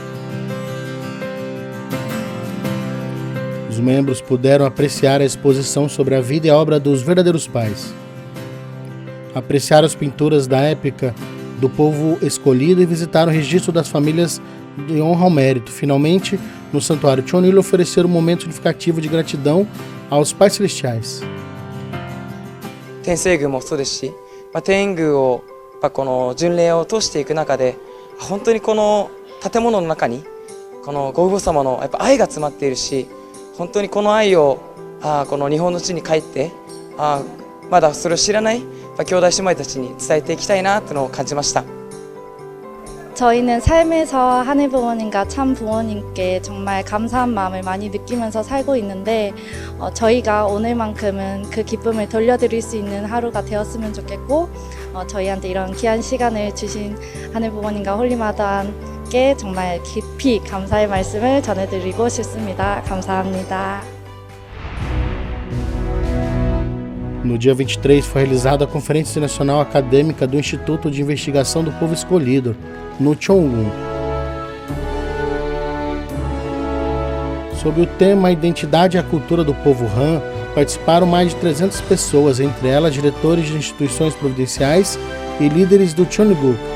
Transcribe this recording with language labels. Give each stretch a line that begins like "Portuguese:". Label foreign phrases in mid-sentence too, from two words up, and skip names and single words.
Portuguese: Os membros puderam apreciar a exposição sobre a vida e a obra dos verdadeiros pais. Apreciaram as pinturas da época do povo escolhido e visitaram o registro das famílias de honra ao mérito. Finalmente, no santuário Cheonil, ofereceram um momento significativo de gratidão aos Pais Celestiais.
Japanese: 天聖宮もそうですし、天宮をこの巡礼を通していく中で、本当にこの建物の中にこのご父母様のやっぱ愛が詰まっているし、本当にこの愛をこの日本の地に帰ってまだそれを知らない兄弟姉妹たちに伝えていきたいなというのを感じました。
Korean: 저희는 삶에서 하늘 부모님과 참 부모님께 정말 감사한 마음을 많이 느끼면서 살고 있는데 저희가 오늘만큼은 그 기쁨을 돌려드릴 수 있는 하루가 되었으면 좋겠고 저희한테 이런 귀한 시간을 주신 하늘 부모님과 홀리마다께 정말 깊이 감사의 말씀을 전해드리고 싶습니다. 감사합니다.
Portuguese: No dia 23 foi realizada a Conferência Nacional Acadêmica do Instituto de Investigação do Povo Escolhido, no Chongun. Sob o tema Identidade e a Cultura do Povo Han, participaram mais de 300 pessoas, entre elas diretores de instituições providenciais e líderes do Cheongguk.